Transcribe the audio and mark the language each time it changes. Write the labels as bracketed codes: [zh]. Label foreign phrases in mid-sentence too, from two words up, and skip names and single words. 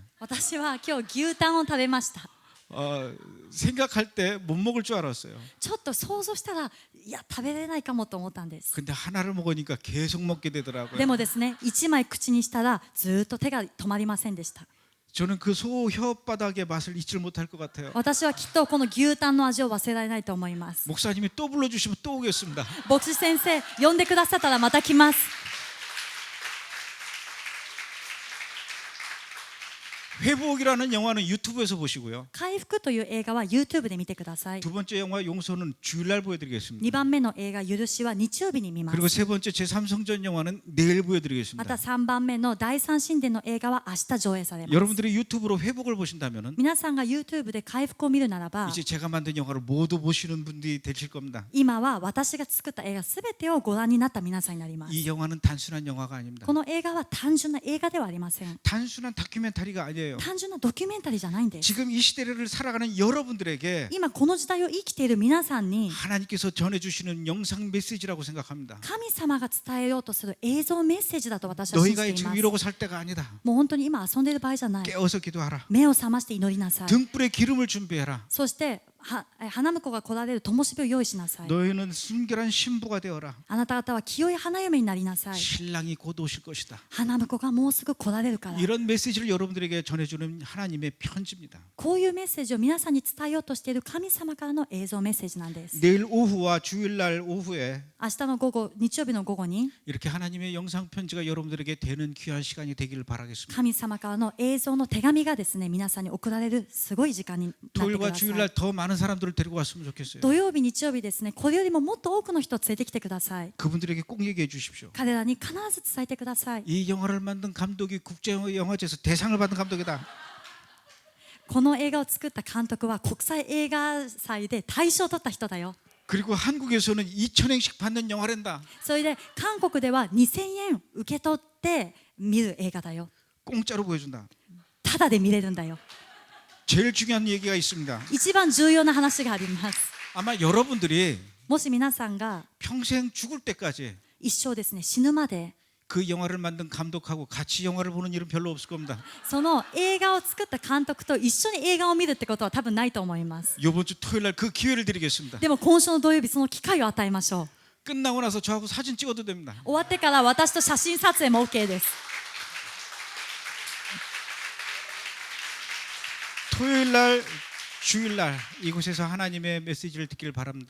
[ja] 私は今日牛タンを食べました。 [ko] 생각할 때 못 먹을 줄 알았어요. [ja] ちょっと想像したら、いや食べれないかもと思ったんです。 [ko] 근데 하나를 먹으니까 계속 먹게 [ja] で [ko] 되더라고요. [ja] もですね、1枚口にしたらずっと手が止まりませんでした。 [ko] 저는 그 소 혓바닥의 맛을 잊지 못할 것 같아요. [ja] 私はきっとこの牛タンの味を忘れられないと思います。 [ko] 목사님이 또 불러주시면 또 오겠습니다. [ja] 牧師先生、呼んでくださったらまた来ます。 [ko] 회복이라는 영화는 유튜브에서 보시고요. [ja] 回復という映画は YouTube で見てください。 [ko] 두 번째 영화 용서는 주일날 보여드리겠습니다. [ja] 2 番目の映画許しは日曜日に見ま [ko] 그리고 [ja] す。 [ko] 세 번째 제3성전 영화는 내일 [ja] ま [ko] 보여드리겠습니다. [ja] た3番目の第三神殿の映画は明日上映されます。 [ko] 여러분들이 유튜브로 회복을 보신다면은 [ja] 皆さんが YouTube で回復を見るならば、 [ko] 이제 제가 만든 영화를 모두 보시는 분들이 되실 겁니다. [ja] 今は私が作った映画すべてをご覧になった皆さんになります。 [ko] 이 영화는 단순한 영화가 아닙니다. [ja] この映画は単純な映画ではありません。 [ko] 단순한 다큐멘터리가 아니에요. [ja] 単純なドキュメンタリーじゃないんです。 [ko] 지금 이 시대를 살아가는 여러분들에게 [ja] 今この時代を生きている皆さんに [ko] 하나님께서 전해주시는 영상 메시지라고 생각합니다. [ja] 神様が伝えようとする映像メッセージだと私は信じ [ko] 너희가 [ja] てい [ko] 지금 [ja] ます。 [ko] 이러고 살 때가 아니다. [ja] もう本当に今遊んでいる場合じゃない。 [ko] 깨어서 기도하라. [ja] 目を覚まして祈りなさい。 [ko] 등불에 기름을 준비해라. [ja] そして花婿が来られる灯火を用意しなさい。 [ko] 너희는 순결한 신부가 되어라. [ja] あなた方は清い花嫁になりなさい。 [ko] 신랑이 곧 오실 것이다. [ja] 花婿がもうすぐ来られるから。 [ko] 이런 메시지를 여러분들에게 전해주는 하나님의 편지입니다. [ja] こういうメッセージを皆さんに伝えようとしている神様からの映像メッセージなんです。 [ko] 내일 오후와 주일날 오후에 [ja] 明日の午後、日曜日の午後に [ko] 이렇게 하나님의 영상 편지가 여러분들에게 되는 귀한 시간이 되기를 바라겠습니다. [ja] 神様からの映像の手紙がですね、皆さんに送られるすごい時間になってく [ko] 토요일과 [ja] ださい。 [ko] 주일날 더 많은 사람들을 데리고 왔으면 좋겠어요. [ja] 土曜日、日曜日ですね、これよりももっと多くの人を連れてきてください。 [ko] 그분들에게 꼭 얘기해 주십시오. [ja] 彼らに必ず伝えてください。 [ko] 이 영화를 만든 감독이 국제영화제에서 대상을 받은 감독이다. [ja] この映画を作った監督は国際映画祭で大賞を取った人だよ。 [ko] 그리고 한국에서는 2,000엔씩 받는 영화란다. [ja] それで韓国では2000円受け取って見る映画だよ。 [ko] 공짜로 보여준다. [ja] ただで見れるんだよ。 [ko] 제일 중요한 얘기가 있습니다. [ja] 一番重要な話があります。 [ko] 아마 여러분들이 [ja] もし皆さんが [ko] 평생 죽을 때까지 [ja] 一生ですね、死ぬまで [ko] 그 영화를 만든 감독하고 같이 영화를 보는 일은 별로 없을 겁니다. [ja] その映画を作った監督と一緒に映画を見るってことは多分ないと思います。 [ko] 이번 주 토요일 날 그 기회를 드리겠습니다. [ja] でも今週の土曜日その機会を与えましょう。 [ko] 끝나고 나서 저하고 사진 찍어도 됩니다. [ja] 終わってから私と写真撮影も OK です。 [ko] 토요일 날 주일 날 이곳에서 하나님의 메시지를 듣기를 바랍니다.